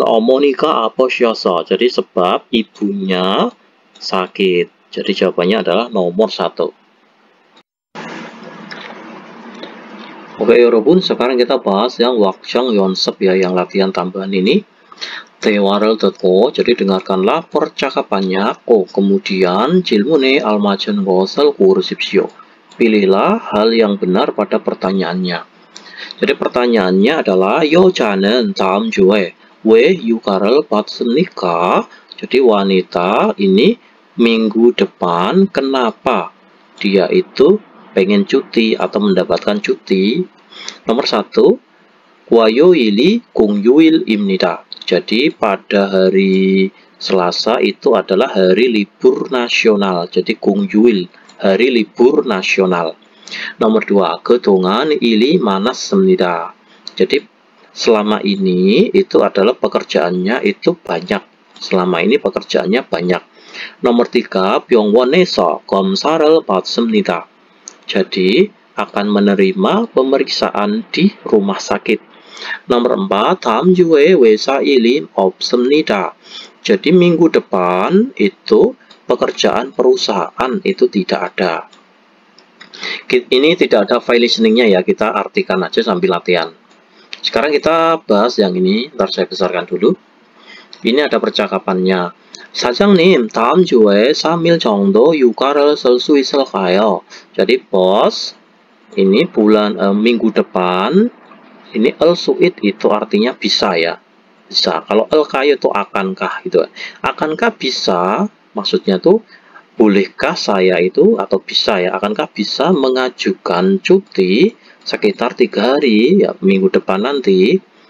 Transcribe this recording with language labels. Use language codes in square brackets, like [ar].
[ko] 어머니가 아프셔서. [id] Jadi sebab ibunya sakit. Jadi jawabannya adalah nomor 1. Oke, 여러분. Sekarang kita bahas yang wakjang yonsep ya, yang latihan tambahan ini. [ko] 대화를 듣고, [id] jadi dengarkanlah percakapannya. kemudian [ko] 질문에 알맞은 것을 고르십시오. [id] Pilihlah hal yang benar pada pertanyaannya. Jadi pertanyaannya adalah [ko] 여자는 다음 주에 왜 휴가를 받습니까? [id] Jadi wanita ini minggu depan kenapa dia itu pengen cuti atau mendapatkan cuti. Nomor 1, [ko] 화요일이 공휴일입니다. [id] Jadi pada hari Selasa itu adalah hari libur nasional. Jadi 공휴일, hari libur nasional. Nomor 2, [ko] 그동안 일이 많았습니다. [id] Jadi selama ini itu adalah pekerjaannya itu banyak. Selama ini pekerjaannya banyak. Nomor 3, [ko] 병원에서 검사를 받습니다. [id] Jadi akan menerima pemeriksaan di rumah sakit. Nomor 4, [ko] 다음 주에 회사 일이 없습니다. [id] Jadi minggu depan itu pekerjaan perusahaan itu tidak ada. Ini tidak ada file listeningnya ya, kita artikan aja sambil latihan. Sekarang kita bahas yang ini, ntar saya besarkan dulu. Ini ada percakapannya. [ko] 사장님, 다음 주에 3일 정도 휴가를 쓸 수 있을까요? [id] Jadi bos, ini minggu depan, ini al-su'id itu artinya bisa ya. Bisa. Kalau al-kaya itu akankah gitu. Akankah bisa, maksudnya tuh bolehkah saya itu, atau bisa ya, akankah bisa mengajukan cuti sekitar 3 hari ya, minggu depan nanti.